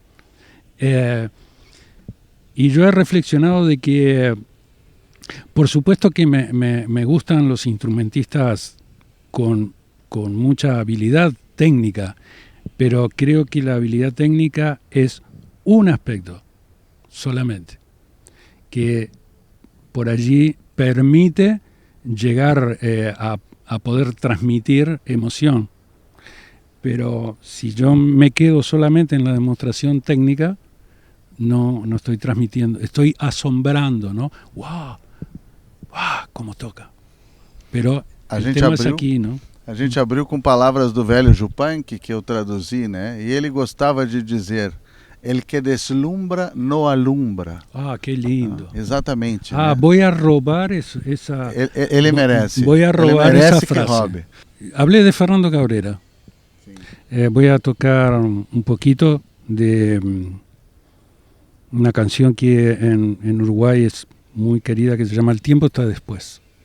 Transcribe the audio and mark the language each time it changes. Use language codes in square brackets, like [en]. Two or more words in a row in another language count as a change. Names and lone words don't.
[es] Y yo he reflexionado de que, por supuesto que me gustan los instrumentistas con mucha habilidad técnica, pero creo que la habilidad técnica es un aspecto solamente, que por allí permite llegar a poder transmitir emoción. Pero si yo me quedo solamente en la demostración técnica, no estoy transmitiendo, estoy asombrando, ¿no? ¡Wow! ¡Wow! Como toca. Pero el tema es aqui, não? [pt] A gente abriu com palavras do velho Yupanqui, que eu traduzi, né? E ele gostava de dizer, [es] el que deslumbra no alumbra. [pt] Ah, que lindo. Exatamente. Ah, né? Vou a roubar essa... Ele merece. Vou a roubar essa frase. [es] Robe. Hablé de Fernando Cabrera. Voy a tocar un poquito de una canción que en Uruguay es muy querida, que se llama El tiempo está después.